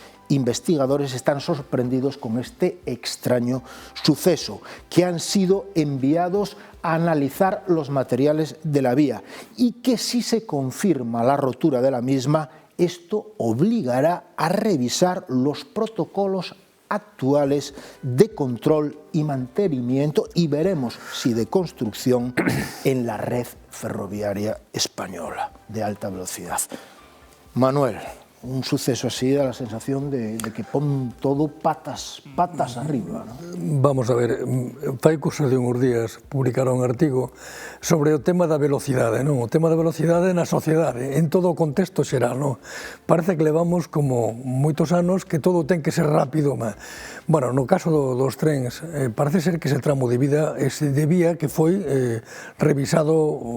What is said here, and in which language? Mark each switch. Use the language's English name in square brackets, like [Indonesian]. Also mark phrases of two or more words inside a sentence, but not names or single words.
[Spanish] investigadores están sorprendidos con este extraño suceso, que han sido enviados a analizar los materiales de la vía y que si se confirma la rotura de la misma, esto obligará a revisar los protocolos actuales de control y mantenimiento y veremos si de construcción en la red ferroviaria española de alta velocidad. Manuel, un suceso así da la sensación de que pon todo patas arriba, ¿no? [Galician] Vamos a ver, fai cousa de uns días publicaron un artigo sobre o tema da velocidade, non? O tema da velocidade na sociedade, en todo o contexto xeral, non? Parece que levamos como moitos anos que todo ten que ser rápido, bueno, no caso dos trens, parece ser que ese tramo de vía que foi revisado